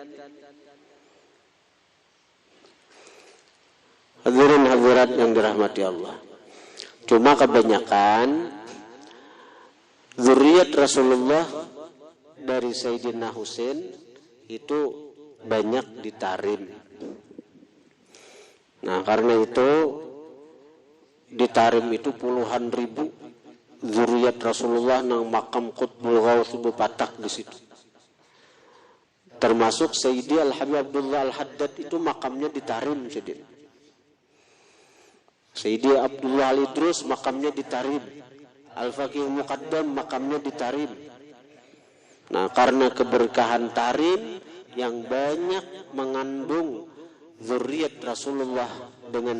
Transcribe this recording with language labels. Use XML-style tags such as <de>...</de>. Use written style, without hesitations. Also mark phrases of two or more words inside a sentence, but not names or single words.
<id>Hadirin hadirat yang dirahmati Allah. Cuma kebanyakan zuriat Rasulullah dari Sayyidina Husain itu banyak ditarim. Nah karena itu ditarim itu puluhan ribu zuriat Rasulullah nang makam Qutbul Ghaus bepatak di situ. Termasuk Sayyidi Al-Habib Abdullah Al-Haddad itu makamnya ditarim. Sayyidi Abdullah Al-Idrus makamnya ditarim. Al-Faqih Muqaddam makamnya ditarim. Nah karena keberkahan tarim yang banyak mengandung zuriat Rasulullah dengan</id>